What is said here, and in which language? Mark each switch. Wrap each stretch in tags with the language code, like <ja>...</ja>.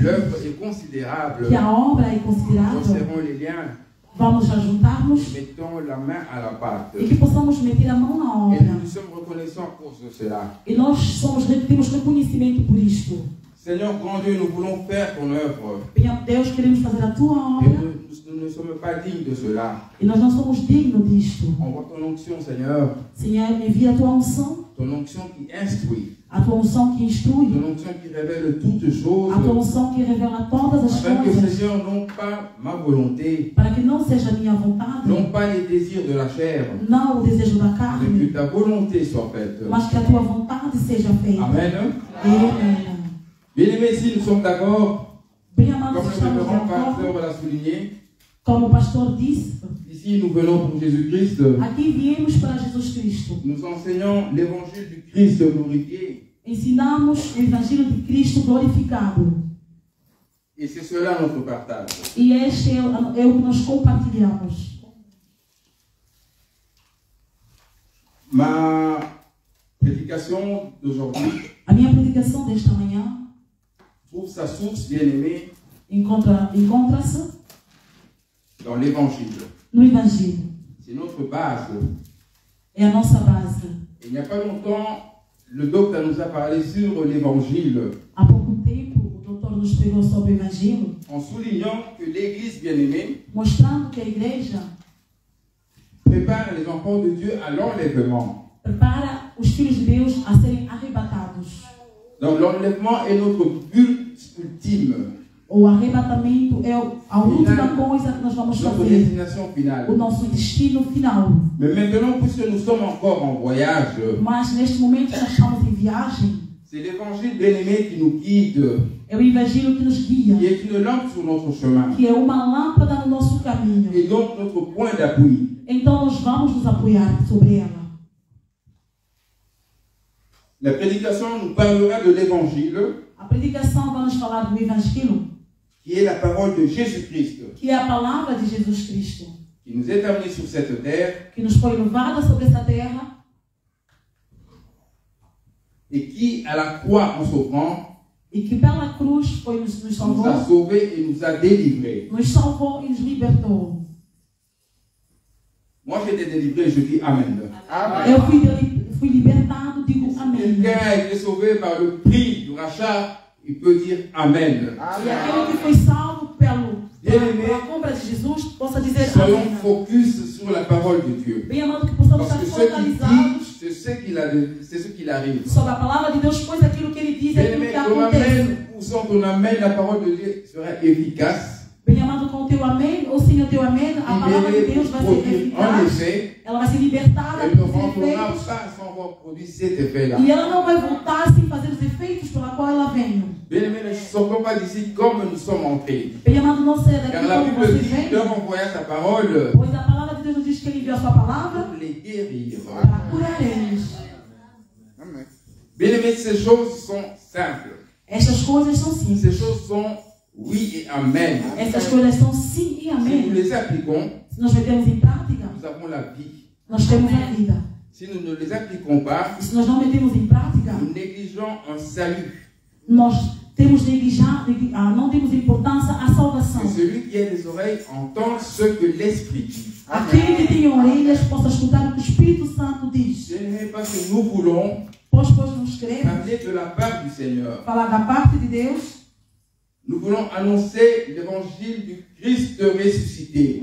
<fr>l'œuvre est considérable.</fr> <pt>que a obra é</pt> <fr>Nous</fr> <pt>considerável.</pt> <fr>serrons les liens.</fr> <pt>Vamos juntarmos</pt> <fr>Mettons la main à la pâte.</fr> <pt>e que possamos meter a mão na</pt> <fr>Et</fr> <pt>obra.</pt> <fr>nous sommes reconnaissants pour cela.</fr> <pt>E nós temos reconhecimento por isto.</pt> <fr>Seigneur, grand Dieu, nous voulons faire ton œuvre.</fr> <pt>Deus, queremos fazer a tua</pt> <fr>Et</fr> <pt>obra</pt> <fr>nous ne sommes pas dignes de cela.</fr> <pt>e nós não somos dignos disto.</pt> <fr>Envoie ton onction, Seigneur.</fr> <pt>Senhor, envia a tua unção,</pt> <fr>Ton onction qui instruit.</fr> <pt>a tua unção que instrui,</pt> <fr>Ton onction qui révèle toutes choses.</fr> <pt>a tua unção que revela todas as</pt> <fr>Afin que,</fr> <pt>coisas,</pt> <fr>Seigneur, non pas ma volonté,</fr> <pt>para que não seja a minha vontade,</pt> <fr>non pas les désirs de la chair,</fr> <pt>não o desejo da</pt> <fr>mais</fr> <pt>carne,</pt> <fr>que ta volonté soit faite.</fr> <pt>mas que a tua vontade seja feita.</pt> <fr>Amen.</fr> <pt>Amém.</pt> <fr>Bien-aimés, si nous sommes d'accord,</fr> <pt>Bem amados,</pt> <fr>comme le</fr> <pt>estamos de</pt> <fr>révérend</fr> <pt>acordo.</pt> <fr>pasteur l'a souligné,</fr> <pt>Como o pastor disse,</pt> <fr>ici nous venons pour Jésus-Christ.</fr> <pt>aqui viemos para Jesus Cristo.</pt> <fr>Nous enseignons l'évangile du Christ glorifié.</fr> <pt>Ensinamos o Evangelho de Cristo glorificado.</pt> <fr>Et c'est cela notre partage.</fr> <pt>E este é o que nós compartilhamos.</pt> <fr>Ma prédication d'aujourd'hui</fr> <pt>A minha predicação desta manhã</pt> <fr>trouve sa source, bien-aimée,</fr> <pt>encontra-se</pt> <fr>dans l'évangile.</fr> <pt>no Evangelho.</pt> <fr>C'est notre base.</fr> <pt>É a nossa base.</pt> <fr>Et il n'y a pas longtemps, le docteur nous a parlé sur l'évangile</fr> <pt>Há pouco tempo, o doutor nos pregou sobre o Evangelho,</pt> <fr>en soulignant que l'Église bien-aimée</fr> <pt>mostrando que a igreja</pt> <fr>prépare les enfants de Dieu à l'enlèvement.</fr> <pt>prepara os filhos de Deus a serem arrebatados.</pt> <fr>Donc l'enlèvement est notre but ultime,</fr> <pt>O arrebatamento é a última coisa que nós vamos</pt> <fr>notre</fr> <pt>fazer.</pt> <fr>destination finale.</fr> <pt>O nosso destino final.</pt> <fr>Mais maintenant, puisque nous sommes encore en voyage,</fr> <pt>Mas neste momento nós estamos em viagem.</pt> <fr>c'est l'évangile bien-aimé qui nous guide,</fr> <pt>É o Evangelho que nos guia.</pt> <fr>qui est une lampe sur notre chemin,</fr> <pt>Que é uma lâmpada no nosso caminho.</pt> <fr>et donc notre point d'appui.</fr> <pt>Então nós vamos nos apoiar sobre ela.</pt> <fr>La prédication nous parlera de l'évangile,</fr> <pt>A predicação vai nos falar do Evangelho,</pt> <fr>qui est la parole de Jésus-Christ,</fr> <pt>que é a palavra de Jesus Cristo,</pt> <fr>qui nous est amené sur cette terre,</fr> <pt>que nos foi levada sobre essa terra</pt> <fr>et qui, à la croix en s'offrant,</fr> <pt>e que pela cruz foi nos</pt> <fr>nous</fr> <pt>salvou,</pt> <fr>a sauvés et nous a délivrés.</fr> <pt>nos salvou e nos libertou.</pt> <fr>Moi, j'ai été délivré, je dis Amen.</fr> <pt>Eu fui libertado, digo amém.</pt> <fr>Quelqu'un a été sauvé par le prix du rachat, il peut dire Amen.</fr> <pt>E aquele que foi salvo pela compra de Jesus, possa dizer</pt> <fr>Soyons</fr> <pt>amém.</pt> <fr>focus sur la parole de Dieu.</fr> <pt>Bem amado, que possamos</pt> <fr>Parce que ce qu'il</fr> <pt>focalizados</pt> <fr>dit, c'est ce qu'il arrive.</fr> <pt>sobre a palavra de Deus, pois aquilo que ele diz é aquilo</pt> <fr>Mais</fr> <pt>que</pt> <fr>ton</fr> <pt>acontece.</pt> <fr>Amen, ou sans ton Amen, la parole de Dieu sera efficace.</fr> <pt>Bem amado, com o teu amém, ou sem o teu amém, a palavra de Deus vai ser</pt> <fr>En</fr> <pt>eficaz,</pt> <fr>effet,</fr> <pt>ela vai ser libertada</pt> <fr>elle ne</fr> <pt>dos</pt> <fr>rentrera</fr> <pt>efeitos,</pt> <fr>pas sans avoir produit cet effet-là.</fr> <pt>e ela não vai voltar sem fazer os efeitos pela qual ela veio.</pt> <fr>Bien-aimés, ne sortons pas d'ici comme nous sommes entrés.</fr> <pt>Bem amado, não saia daqui</pt> <fr>Car la</fr> <pt>como</pt> <fr>Bible</fr> <pt>você</pt> <fr>dit,</fr> <pt>veio,</pt> <fr>leur envoya sa parole</fr> <pt>pois a palavra de Deus nos diz que ele enviou a sua palavra</pt> <fr>pour les guérir.</fr> <pt>para curar eles.</pt> <fr>Bien-aimés, ces choses sont simples.</fr> <pt>Estas coisas são simples.</pt> <fr>Ces choses sont oui et amen.</fr> <pt>Essas coisas são sim e</pt> <fr>Si nous</fr> <pt>amém.</pt> <fr>les appliquons,</fr> <pt>Se nós metemos em prática,</pt> <fr>nous avons la vie.</fr> <pt>nós temos a vida.</pt> <fr>Si nous ne les appliquons pas,</fr> <pt>E se nós não metemos em prática,</pt> <fr>nous négligeons un salut.</fr> <pt>nós temos não demos importância à salvação.</pt> <fr>Que celui qui a des oreilles entend ce que l'Esprit dit.</fr> <pt>Aquele que tem orelhas possa escutar o que o Espírito Santo diz.</pt> <fr>Bien-aimés, parce que nous voulons</fr> <pt>Pois nos queremos</pt> <fr>parler de la part du Seigneur.</fr> <pt>falar da parte de Deus.</pt> <fr>Nous voulons annoncer l'évangile du Christ ressuscité.</fr>